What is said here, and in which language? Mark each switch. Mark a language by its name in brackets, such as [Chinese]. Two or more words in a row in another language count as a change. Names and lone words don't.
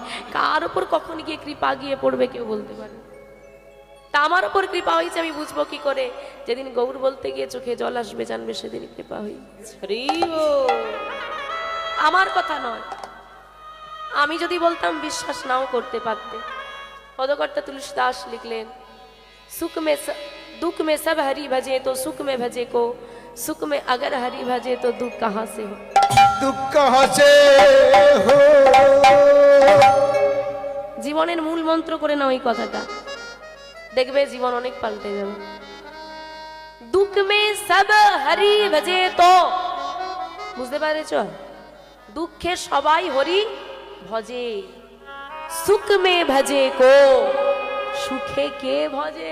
[Bangla] কার উপর কখন গিয়ে কৃপা গিয়ে পড়বে কেউ বলতে পারে। তা আমার উপর কৃপা হয়েছে আমি বুঝবো কি করে? যেদিন গৌর বলতে গিয়ে চোখে জল আসবে, জানবে সেদিন কৃপা হয়েছে। আমার কথা নয়, আমি যদি বলতাম বিশ্বাস নাও করতে পারতে। পদকর্তা তুলসীদাস লিখলেন, [Hindi] सुख में दुख में सब हरि भजे तो सुख में भजे को, सुख में अगर हरि भजे तो दुख कहाँ से हो। दुख कहाँ से हो। [Bangla] জীবনের মূল মন্ত্র করে নাও এই কথাটা, দেখবে জীবন অনেক পাল্টে যাবে। [Hindi] दुख में सब हरि भजे तो, [Bangla] বুঝতে পারেছ? দুঃখে সবাই হরি ভজে, [Hindi] सुख में भजे को, [Bangla] সুখে কে ভজে?